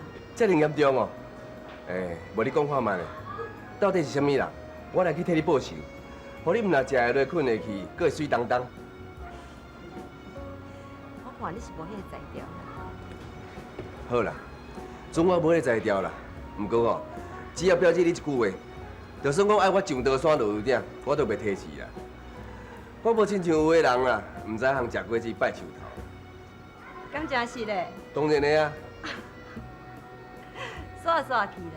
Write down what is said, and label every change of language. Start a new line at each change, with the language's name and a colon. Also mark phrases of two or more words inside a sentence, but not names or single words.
Min Nan Chinese: 这么严重哦？哎，无你讲看卖咧，到底是啥物人？我来去替你报仇，互你毋若食会落、困会去，搁会水当当。我看你是无迄个才调。好啦，总我无迄个才调啦。不过哦，只要表姐你一句话， 就算讲爱我上刀山落雨点，我都袂提示啦。我无亲像有的人啊，唔知通食果子拜树头。敢真是咧？当然的啊。煞去啦！